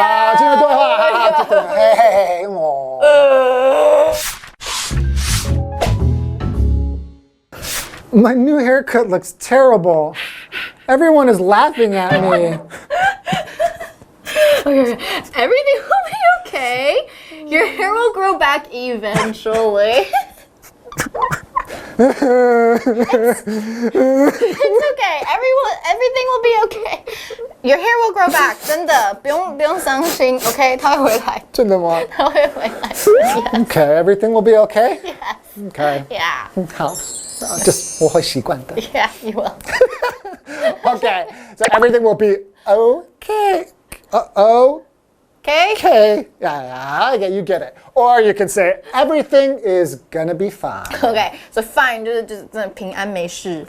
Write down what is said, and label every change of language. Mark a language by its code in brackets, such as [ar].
[zh] 啊，今天都会好，真的，嘿嘿嘿，我。 [en] My new haircut looks terrible. Everyone is laughing at me. Okay, everything will be okay. Your hair will grow back eventually. It's okay. Everything will be okay. Your hair will grow back. [zh] 真的，不用伤心 ，OK？ 它会回来。真的吗？它会回来。 [en] Yes. Okay, everything will be okay? Yes. Okay. Yeah. [zh] 好。 [en] Just [zh] 我会习惯的。 [en] Yeah, you will. Okay, so everything will be okay. Okay. Okay. Yeah, okay, you get it. Or you can say everything is gonna be fine. Okay. [zh] So fine 就是真的平安没事，